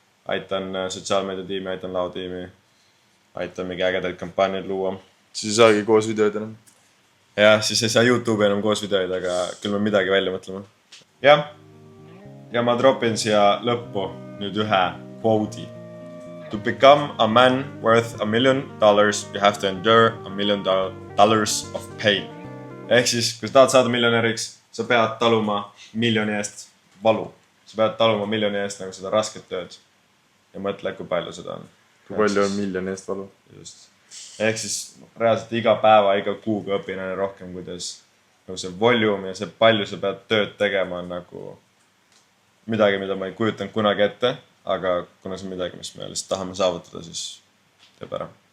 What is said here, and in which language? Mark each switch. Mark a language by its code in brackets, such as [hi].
[et] Aitan sotsiaalmeedia tiimi, aitan laotiimi. Aitan mingi ägedaid kampaaniaid luua. Siis ei saagi koos videoid enam. Ja siis ei saa YouTube'i enam koos videoid, aga küll me midagi välja mõtlema. Ja ma dropin siia lõppu nüüd ühe quote'i. [en] To become a man worth $1 million, you have to endure $1 million of pain. [et] Ehk siis, kui sa tahad saada miljonäriks, sa pead taluma miljoni eest valu. Sa pead taluma miljoni eest nagu seda rasket tööd. Ja mõtle, kui palju seda on. Kui palju on miljoni eest valu? Just. Ehk siis reaalselt iga päeva, iga kuuga õpin aina rohkem, kuidas nagu see volume ja see palju sa pead tööd tegema on nagu midagi, mida ma ei kujutanud kunagi ette, aga kuna see on midagi, mis me lihtsalt tahame saavutada, siis teeb ära.